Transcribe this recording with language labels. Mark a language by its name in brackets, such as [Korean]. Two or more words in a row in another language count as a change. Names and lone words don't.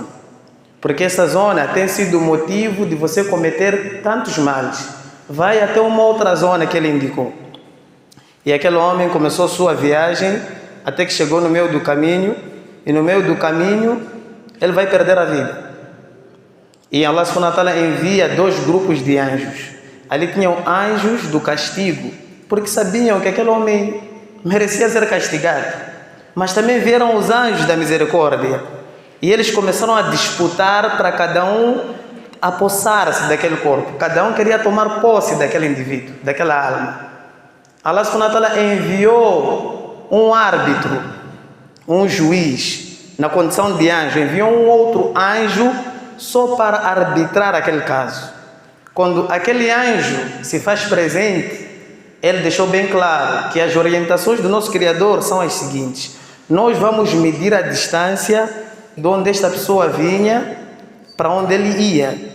[Portuguese] Porque essa zona tem sido motivo de você cometer tantos males. Vai até uma outra zona que ele indicou. E aquele homem começou sua viagem até que chegou no meio do caminho. E no meio do caminho ele vai perder a vida. E Allah [Arabic] سبحانه وتعالى [Portuguese] envia 2 grupos de anjos. Ali tinham anjos do castigo, porque sabiam que aquele homem merecia ser castigado. Mas também vieram os anjos da misericórdia. E eles começaram a disputar para cada um apossar-se daquele corpo. Cada um queria tomar posse daquele indivíduo, daquela alma. Allah [Arabic] سبحانه وتعالى [Portuguese] enviou um árbitro, um juiz, na condição de anjo. Enviou um outro anjo só para arbitrar aquele caso. Quando aquele anjo se faz presente, ele deixou bem claro que as orientações do nosso Criador são as seguintes: nós vamos medir a distância de onde esta pessoa vinha para onde ele ia.